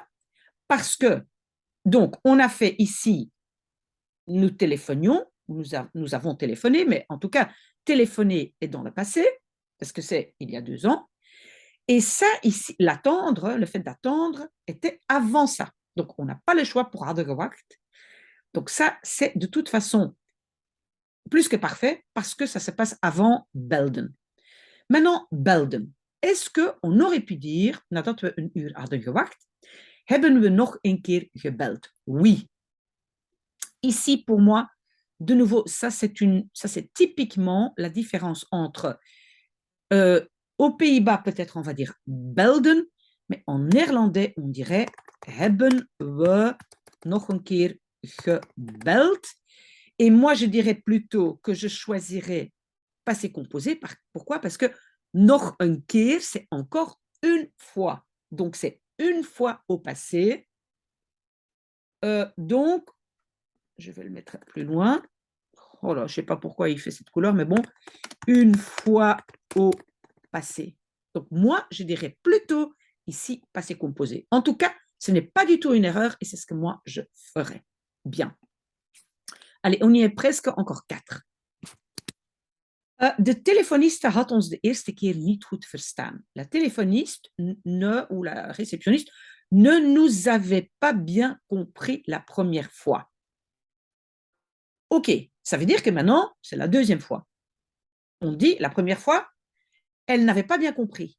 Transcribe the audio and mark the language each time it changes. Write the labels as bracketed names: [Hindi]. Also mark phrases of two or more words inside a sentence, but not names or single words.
[French] Parce que, donc, on a fait ici, nous téléphonions, nous avons téléphoné, mais en tout cas, téléphoner est dans le passé, parce que c'est il y a 2 ans. Et ça, ici, l'attendre, le fait d'attendre, était avant ça. Donc, on n'a pas le choix pour [Dutch] hadden gewacht. [French] Donc, ça, c'est de toute façon plus que parfait, parce que ça se passe avant belden. Maintenant, belden. Est-ce qu'on aurait pu dire, [Dutch] nadat we 1 uur hadden gewacht, hebben we nog een keer gebeld? [French] Oui. Ici, pour moi, de nouveau, ça c'est typiquement la différence entre, aux Pays-Bas, peut-être on va dire belden, mais en néerlandais, on dirait [Dutch] hebben we nog een keer gebeld. [French] Et moi, je dirais plutôt que je choisirais passé composé. Pourquoi? Parce que [Dutch] nog een keer, [French] c'est encore une fois. Donc, c'est une fois au passé. Donc, je vais le mettre plus loin. Oh là, je ne sais pas pourquoi il fait cette couleur, mais bon, une fois au passé. Donc, moi, je dirais plutôt ici passé composé. En tout cas, ce n'est pas du tout une erreur et c'est ce que moi, je ferais. Bien. Allez, on y est presque, encore 4. [Dutch] De téléphoniste had ons de eerste keer niet goed verstaan. [French] La téléphoniste ou la réceptionniste ne nous avait pas bien compris la première fois. Ok, ça veut dire que maintenant, c'est la deuxième fois. On dit la première fois, elle n'avait pas bien compris.